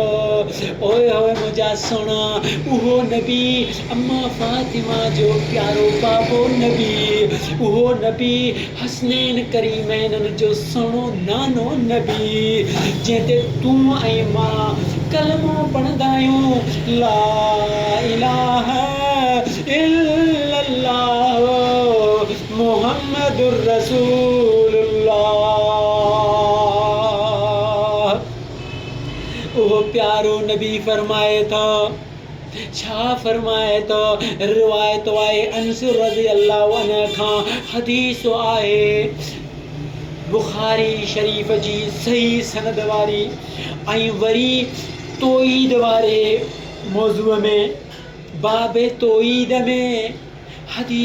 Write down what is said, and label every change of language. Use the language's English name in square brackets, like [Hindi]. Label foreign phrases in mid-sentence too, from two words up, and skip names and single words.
[Sindhi] ओए होए मुंहिंजा सोना, उहो नबी अम्मा फातिमा जो प्यारो बाबो नबी, उहो नबी हसनैन करीमैन जो सुहिणो नानो नबी, जंहिं ते तूं ऐं मां कलमो पढ़ंदा आहियूं, [Arabic] لا إله إلا الله محمد رسول الله. [Sindhi] उहो प्यारो नबी फरमाए थो, छा फरमाए थो, रिवायत आहे अनस [Arabic] رضي الله عنه [Sindhi] खां, हदीस आहे बुखारी शरीफ़ जी सही सनद वारी, ऐं वरी तोईद वारे मौज़ूअ में बाबे तोईद में हदीस